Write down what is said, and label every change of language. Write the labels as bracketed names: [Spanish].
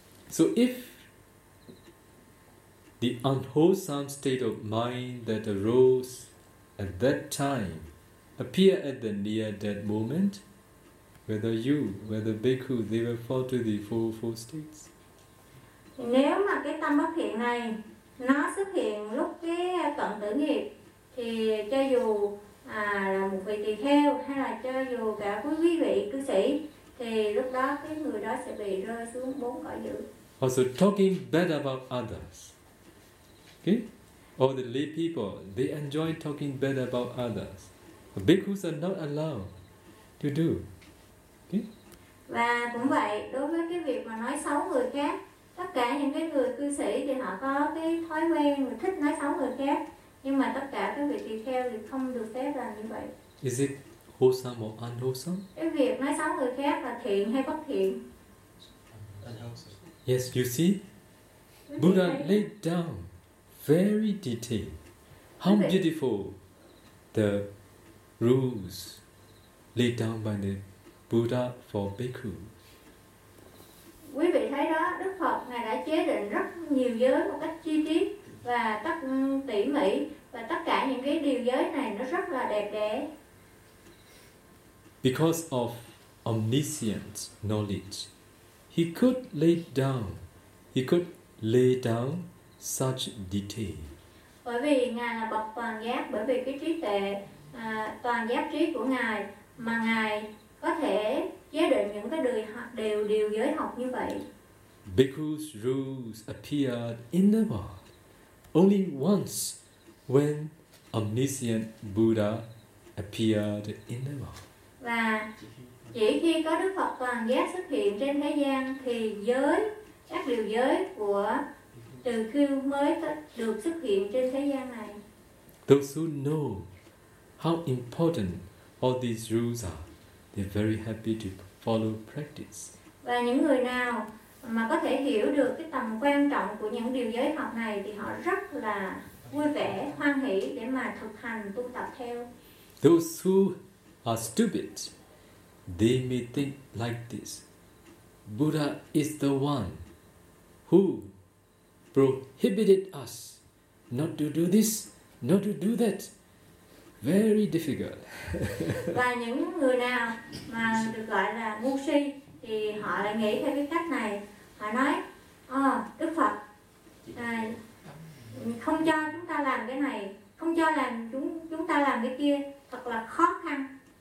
[English] So if the unwholesome state of mind that arose at that time appear at the near-death moment, whether you, whether bhikkhu, they will fall to the four states. [Vietnamese] Nếu mà cái tâm bất thiện này nó xuất hiện lúc cái cận tử nghiệp, thì cho dù là một vị tỳ kheo hay là cho dù cả quý vị cư sĩ, thì lúc đó cái người đó sẽ bị rơi xuống bốn cõi dữ. [English] Also talking bad about others. Okay? All the lay people, they enjoy talking bad about others. But bhikkhus are not allowed to do. Okay? [Vietnamese] Và cũng vậy, đối với cái việc mà nói xấu người khác, tất cả những cái người cư sĩ thì họ có cái thói quen mà thích nói xấu người khác. Nhưng mà tất cả các vị tỳ kheo thì không được phép làm như vậy. [English] Is it wholesome or unwholesome? [Vietnamese] Cái việc nói xấu người khác là thiện hay bất thiện? [English] Yes, you see, Buddha laid down very detailed how beautiful the rules laid down by the Buddha for bhikkhu. [Vietnamese] Quý vị thấy đó, Đức Phật ngài đã chế định rất nhiều giới một cách chi tiết và tất tỉ mỉ, và tất cả những cái điều giới này nó rất là đẹp đẽ. [English] Because of omniscient knowledge, he could lay down. He could lay down such detail. [Vietnamese] Bởi vì ngài là bậc toàn giác, bởi vì cái trí tuệ toàn giác trí của ngài mà ngài có thể chế định những cái điều giới học như vậy. [English] Bhikkhu's rules appeared in the world only once when omniscient Buddha appeared in the world. [Vietnamese] Và chỉ khi có Đức Phật toàn giác xuất hiện trên thế gian thì giới, các điều giới của từ khiêu mới được xuất hiện trên thế gian này. [English] Those who know how important all these rules are, they're very happy to follow practice. [Vietnamese] Và những người nào mà có thể hiểu được cái tầm quan trọng của những điều giới học này thì họ rất là vui vẻ, hoan hỷ để mà thực hành, tu tập theo. [English] Those who are stupid, they may think like this. Buddha is the one who prohibited us not to do this, not to do that. Very difficult. [Vietnamese] Và những người nào mà được gọi là ngu si thì họ lại nghĩ theo cái cách này. Họ nói, Đức Phật không cho chúng ta làm cái này, không cho làm chúng ta làm cái kia, thật là khó khăn.